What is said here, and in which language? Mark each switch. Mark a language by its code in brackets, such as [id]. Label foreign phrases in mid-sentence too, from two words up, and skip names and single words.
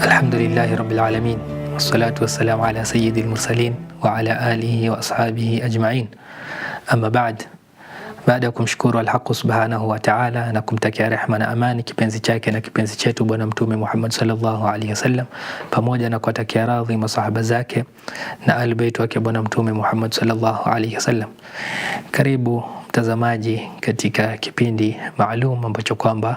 [ar] الحمد لله رب العالمين، والصلاة والسلام على سيد المرسلين وعلى آله وأصحابه أجمعين. أما بعد, [sw] baada ya kumshukuru Al-Haq [ar] سبحانه وتعالى [sw] na kumtakia rehema na amani kipenzi chake na kipenzi chetu Bwana Mtume Muhammad [ar] صلى الله عليه وسلم, [sw] pamoja na kuwatakia radhi masahaba zake na albayt wake Bwana Mtume Muhammad [ar] صلى الله عليه وسلم, [sw] karibu mtazamaji katika kipindi maalum ambacho kwamba